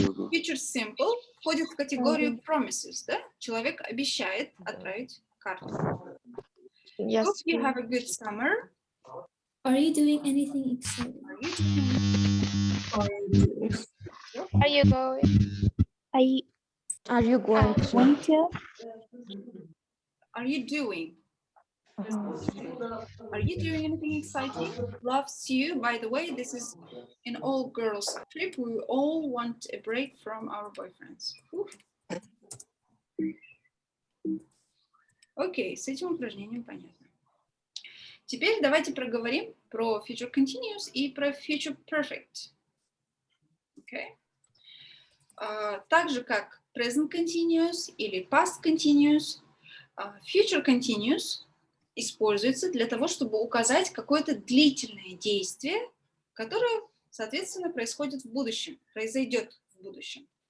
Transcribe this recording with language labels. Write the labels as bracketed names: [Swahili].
[Russian] Future simple входит в категорию promises, да? Человек обещает отправить карту. [English] Yes. Hope you have a good summer. Are you doing anything exciting? Are you going? Are you going to? Are you doing? Are you doing anything exciting? Loves you. By the way, this is an all-girls trip. We all want a break from our boyfriends. [Russian] Окей, с этим упражнением понятно. Теперь давайте проговорим про future continuous и про future perfect. [English] Okay. [Russian] Так же, как present continuous или past continuous, future continuous используется для того, чтобы указать какое-то длительное действие, которое, соответственно, происходит в будущем, произойдет в будущем.